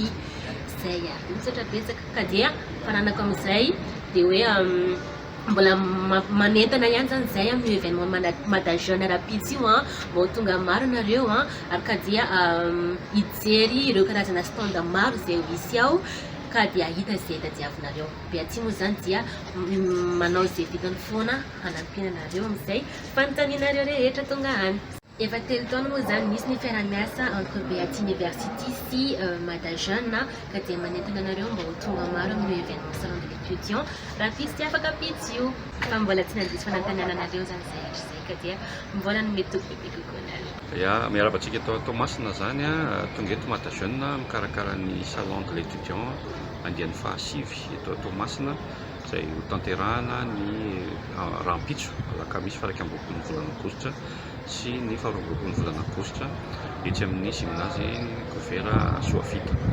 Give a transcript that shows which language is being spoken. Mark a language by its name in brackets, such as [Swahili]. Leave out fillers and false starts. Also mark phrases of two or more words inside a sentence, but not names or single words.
[Malagasy] Zay misatra betsaka ka dia fananako amin'izay dia hoe mbola manentana ihany zany zay amin'ny événement Madajana rapide io mba ho tonga maro nareo ary ka dia hijery ireo karazana stand maro izay hisy ao ka dia hita izay tadiavinareo. Beaty moa zany dia manao izay vitany foana hanampiana nareo amin'izay fanontanianareo rehetra tonga any. Efa 3 taona moa zany misy ny fiara-miasa entre Beaty University sy Madajana ka dia manentana nareo mba ho tonga maro amin'ny événement [French] salon de l'étudiant [Malagasy] rapide sy afaka pitsy io fa mbola tsy nandiso fanantaniana nareo zany zay ka dia mbola no mety bebe kokoa. Ya miarabantsika eto Toamasina zany tonga eto Madajana mikarakara ny [French] salon de l'étudiant [Malagasy] andian'ny fahasivy eto Toamasina izay ho tanterahana ny rampitso alakamisy faha 1 volana aogositra sy ny faha 2 volana aogositra etsy amin'ny gymnase Govera Soafita.